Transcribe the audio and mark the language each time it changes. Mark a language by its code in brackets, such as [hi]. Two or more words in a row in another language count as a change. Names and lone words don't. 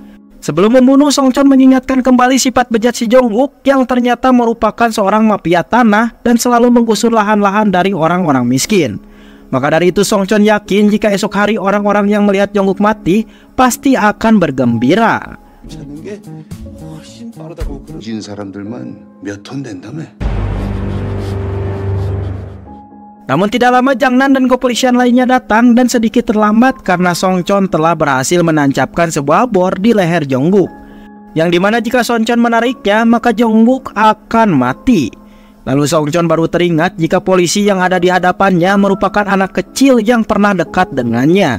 [id] Sebelum membunuh, Sonchon mengingatkan kembali sifat bejat si Jong-wook yang ternyata merupakan seorang mafia tanah dan selalu menggusur lahan-lahan dari orang-orang miskin. Maka dari itu Sonchon yakin jika esok hari orang-orang yang melihat Jong-wook mati pasti akan bergembira. [ko] 찾는 게 훨씬 빠르다고 그러진 사람들만 몇 톤 된다며. [id] Namun tidak lama Jang-nan dan kepolisian lainnya datang dan sedikit terlambat karena Sonchon telah berhasil menancapkan sebuah bor di leher Jong-wook. Yang dimana jika Sonchon menariknya maka Jong-wook akan mati. Lalu Sonchon baru teringat jika polisi yang ada di hadapannya merupakan anak kecil yang pernah dekat dengannya.